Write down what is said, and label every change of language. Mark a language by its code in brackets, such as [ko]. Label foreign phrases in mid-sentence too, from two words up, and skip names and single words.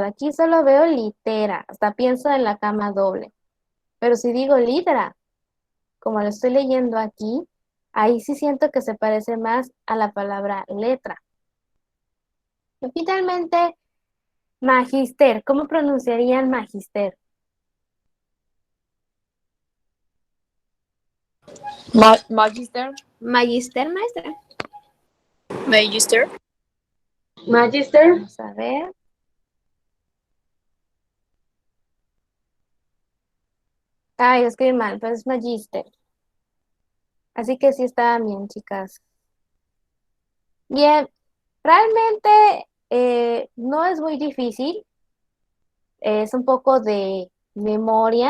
[es] Aquí solo veo litera, hasta pienso en la cama doble. Pero si digo litera, como lo estoy leyendo aquí, ahí sí siento que se parece más a la palabra letra. Y finalmente, magister. ¿Cómo pronunciarían magister? Magister. Magister, maestra. Magister. Magister. Vamos a ver. Ay, escribí mal, pero es magister. Así que sí estaba bien, chicas. Bien, realmente no es muy difícil, es un poco de memoria.